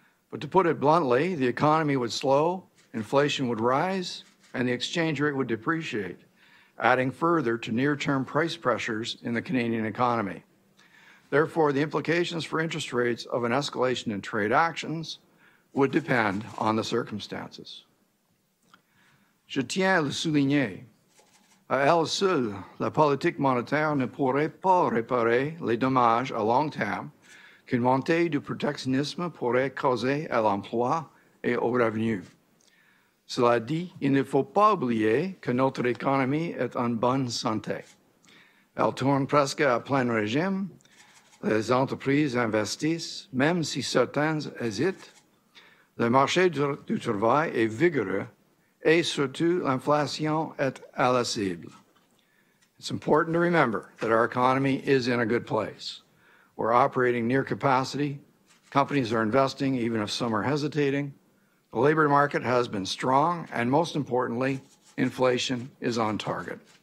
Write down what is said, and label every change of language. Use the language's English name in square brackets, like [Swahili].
[English] But to put it bluntly, the economy would slow, inflation would rise, and the exchange rate would depreciate, adding further to near-term price pressures in the Canadian economy. Therefore, the implications for interest rates of an escalation in trade actions would depend on the circumstances. [French] Je tiens à le souligner. À elle seule, la politique monétaire ne pourrait pas réparer les dommages à long terme qu'une montée du protectionnisme pourrait causer à l'emploi et aux revenus. Cela dit, il ne faut pas oublier que notre économie est en bonne santé. Elle tourne presque à plein régime. Les entreprises investissent, même si certaines hésitent. Le marché du travail est vigoureux et surtout l'inflation est à la cible. [English] It's important to remember that our economy is in a good place. We're operating near capacity. Companies are investing, even if some are hesitating. The labor market has been strong, and most importantly, inflation is on target.